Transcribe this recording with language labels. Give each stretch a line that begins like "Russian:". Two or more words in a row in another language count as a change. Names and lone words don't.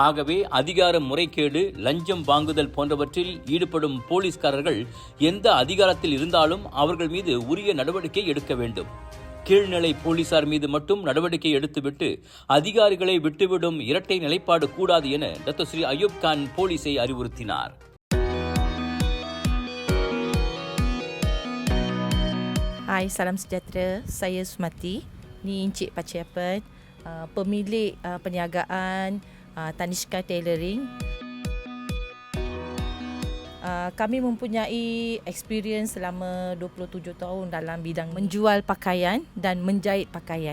Tamil: ஆகவே அதிகார முறைகேடு, லஞ்சம் வாங்குதல் போன்றவற்றில் ஈடுபடும் போலீஸ்காரர்கள் எந்த அதிகாரத்தில் இருந்தாலும் அவர்கள் மீது உரிய நடவடிக்கை எடுக்க வேண்டும். கீழ்நிலை போலீசார் மீது மட்டும் நடவடிக்கை எடுத்துவிட்டு அதிகாரிகளை விட்டுவிடும் இரட்டை நிலைப்பாடு கூடாது என டத்தோ ஸ்ரீ அயூப் கான் போலீஸை அறிவுறுத்தினார்.
Malay: Hai, salam sejahtera. Saya Sumati. Ni Encik Paciapan, pemilik perniagaan Tanishka Tailoring. Kami mempunyai experience selama 27 tahun dalam bidang menjual pakaian dan menjahit pakaian.